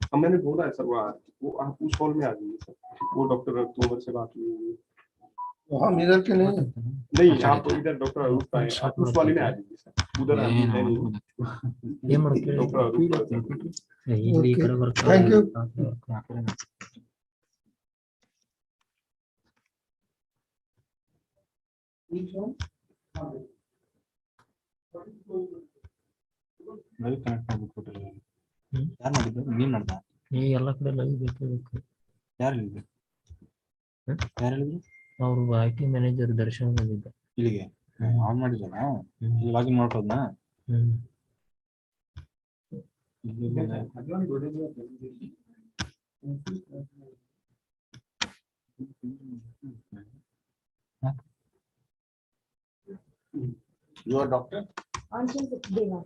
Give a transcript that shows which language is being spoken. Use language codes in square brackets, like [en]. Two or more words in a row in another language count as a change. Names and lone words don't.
[hi] मैंने बोला है सर, वो आप उस हॉल में आ जाइए सर, वो डॉक्टर तोमर से बात हुई हुई है। हम इधर के नहीं, नहीं आप इधर डॉक्टर अरूप का है, आप उस वाले में आ जाइए सर, उधर आ जाइए। डॉक्टर अरूप [en] thank you. [kn] ಯಾರು ಮಾಡಿದ್ದು? ನೀನ್ ಮಾಡ್ದ? ಎಲ್ಲ ಕಡೆ ಲೈವ್ ಬೇಕು. ಯಾರು ಹೇಳಿದ್ರು? ಯಾರು ಹೇಳಿದ್ರು? ಅವರು [en] IT manager [kn] ದರ್ಶನ್ ಬಂದಿದ್ದ. ಇಲ್ಲಿಗೆ ಆನ್ ಮಾಡಿದ್ನಾ? ಇಲ್ಲಿ ಲಾಗಿನ್ ಮಾಡ್ಕೋದ್ನಾ? [en] You are doctor? Anshul Deva.